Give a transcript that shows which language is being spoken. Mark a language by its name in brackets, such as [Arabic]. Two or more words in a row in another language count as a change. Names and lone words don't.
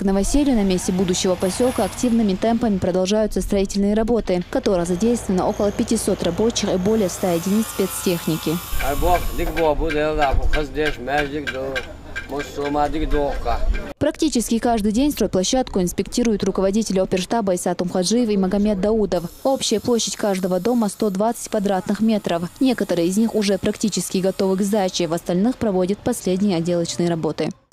[Russian] новоселью, на месте будущего поселка активными темпами продолжаются строительные работы, в которых задействовано около 500 рабочих и более 100 единиц спецтехники. Практически каждый день стройплощадку инспектируют руководители оперштаба Исат Умхаджиев и Магомед Даудов. Общая площадь каждого дома 120 квадратных метров. Некоторые из них уже практически готовы к сдаче, в остальных проводят последние отделочные работы.